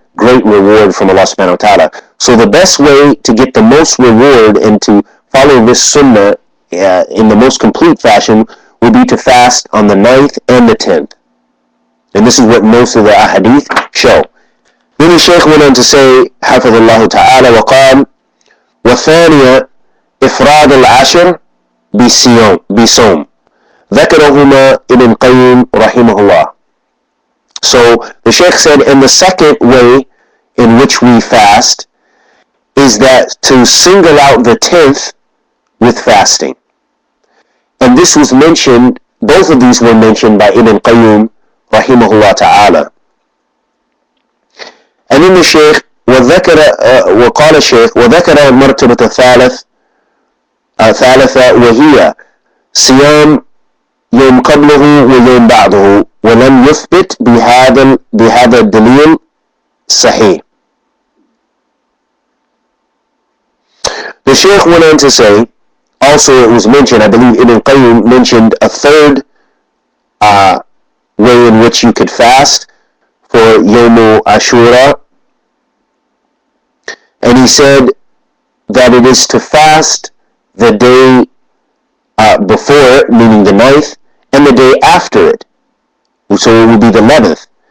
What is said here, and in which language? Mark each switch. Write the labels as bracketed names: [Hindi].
[English] great reward from Allah subhanahu wa ta'ala. So the best way to get the most reward and to follow this sunnah in the most complete fashion will be to fast on the 9th and the 10th. And this is what most of the ahadith show. Then the Shaykh went on to say, [Arabic] حفظ الله تعالى وقال وثانية إفراد العشر بصوم ذكرهما ابن قيم رحمه الله. [English] So the Shaykh said, and the second way in which we fast is that to single out the 10th with fasting. And this was mentioned, both of these were mentioned by Ibn Qayyim rahimahullah ta'ala. And then the Shaykh [Arabic] وقال الشيخ وذكر المرتبة ثالثة وهي صيام يوم قبله ويوم بعده ولم يثبت بهذا الدليل صحيح. [English] The Shaykh went on to say, also it was mentioned, I believe Ibn Qayyim mentioned a third way in which you could fast for Yawm Ashura, and he said that it is to fast the day before it, meaning the 9th, and the day after it, so it would be the 11th.